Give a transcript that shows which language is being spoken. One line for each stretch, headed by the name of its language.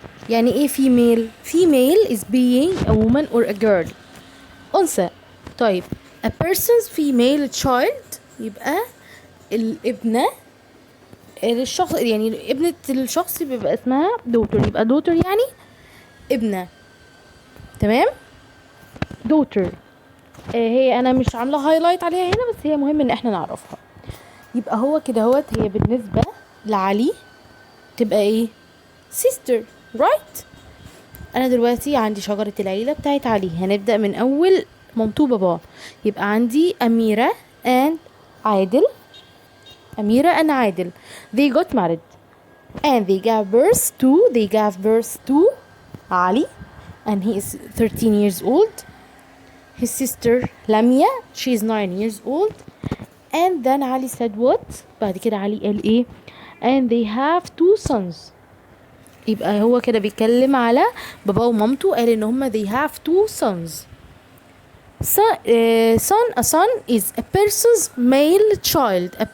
Arabic: يعني ايه
English: female is being a woman or a girl، أنثى.
Arabic: طيب
English: a person's female child
Arabic: يبقى الابنة الشخص، يعني ابنة الشخص بيبقى اسمها daughter. يبقى daughter يعني ابنة. تمام. daughter هي انا مش عاملة هايلايت عليها هنا بس هي مهم ان احنا نعرفها. يبقى هو كده هي بالنسبة لعلي تبقى ايه
English: sister right.
Arabic: انا دلوقتي عندي شجرة العيلة بتاعت علي، هنبدأ من اول مامته بابا. يبقى عندي أميرة and عادل.
English: they got married and they gave birth to Ali, and he is 13 years old. His sister Lamia, she is 9 years old. And then Ali said what؟
Arabic: بعد كده علي قال ايه؟
English: and they have 2 sons.
Arabic: يبقى هو كده بيتكلم على بابا ومامته، قال ان هما
English: they have 2 sons. a son is a person's male child.